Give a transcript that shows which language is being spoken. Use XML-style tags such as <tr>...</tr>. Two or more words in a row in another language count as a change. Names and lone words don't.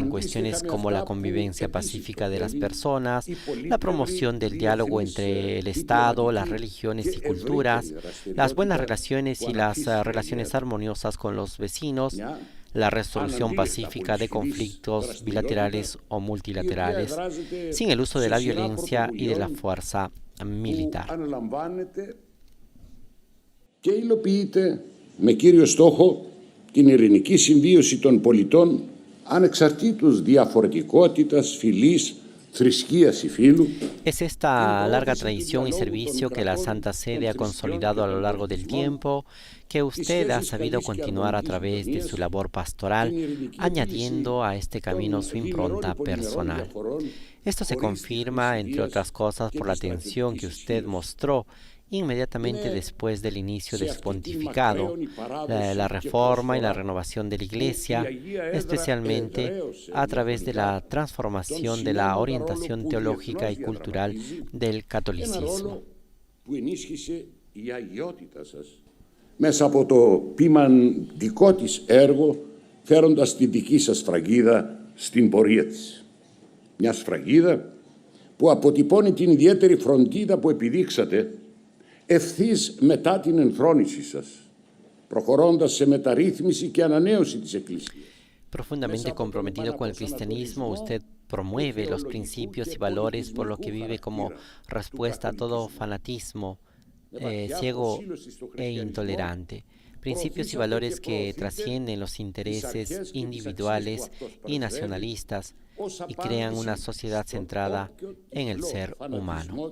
<es>en cuestiones como la convivencia pacífica de las personas, la promoción del diálogo entre el Estado, las religiones y culturas, las buenas relaciones y las relaciones armoniosas con los vecinos, la resolución pacífica de conflictos bilaterales o multilaterales, sin el uso de la violencia y de la fuerza militar.</es> <el>Και υλοποιείται με κύριο στόχο την ειρηνική συμβίωση των πολιτών ανεξαρτήτως διαφορετικότητας, φυλής, θρησκείας ή φύλου.</el> <es>Es esta larga tradición y servicio que la Santa Sede ha consolidado a lo largo del tiempo, que usted ha sabido continuar a través de su labor pastoral, añadiendo a este camino su impronta personal. Esto se confirma, entre otras cosas, por la atención que usted mostró inmediatamente después del inicio de su pontificado, la reforma y la renovación de la Iglesia, especialmente a través de la transformación de la orientación teológica y cultural del catolicismo.</es> <el>Μέσα από το ποιμαντικό της έργο, φέροντας τη δική σας σφραγίδα στην πορεία της. Μια σφραγίδα που αποτυπώνει την ιδιαίτερη φροντίδα που επιδείξατε ευθύς μετά την ενθρόνησή σας, προχωρώντας σε μεταρρύθμιση και ανανέωση της Εκκλησίας.</el> <es>Profundamente comprometido con el cristianismo, usted promueve los principios y valores por lo que vive como respuesta a todo fanatismo ciego e intolerante. Principios y valores que trascienden los intereses individuales y nacionalistas y crean una sociedad centrada en el ser humano.</es>